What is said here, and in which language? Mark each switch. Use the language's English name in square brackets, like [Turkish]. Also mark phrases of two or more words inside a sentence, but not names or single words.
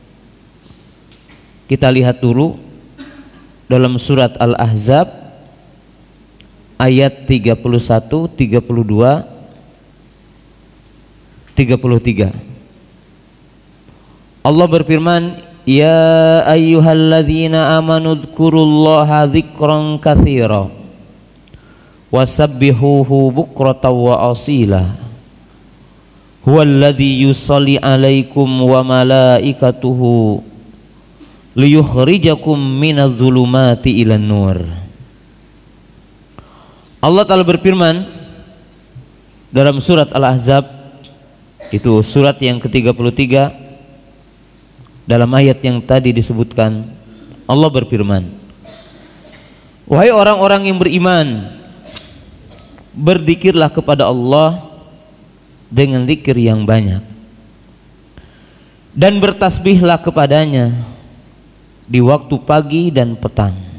[Indonesian] Kita lihat dulu dalam surat Al-Ahzab ayat 31, 32, 33. Allah berfirman, [Arabic] يَا أَيُّهَا الَّذِينَ آمَنُوا اذْكُرُوا اللهَ ذِكْرًا كَثِيرًا وَسَبِّحُوهُ بُكْرَةً وَأَصِيلًا هُوَ الَّذِي يُصَلِّي عَلَيْكُمْ وَمَلَائِكَتُهُ لِيُخْرِجَكُمْ مِنَ الظُّلُمَاتِ إِلَى النُّورِ. [Indonesian] Allah Ta'ala berfirman dalam surat Al-Ahzab, itu surat yang ke-33, dalam ayat yang tadi disebutkan, Allah berfirman, wahai orang-orang yang beriman, berzikirlah kepada Allah dengan zikir yang banyak, dan bertasbihlah kepadanya di waktu pagi dan petang.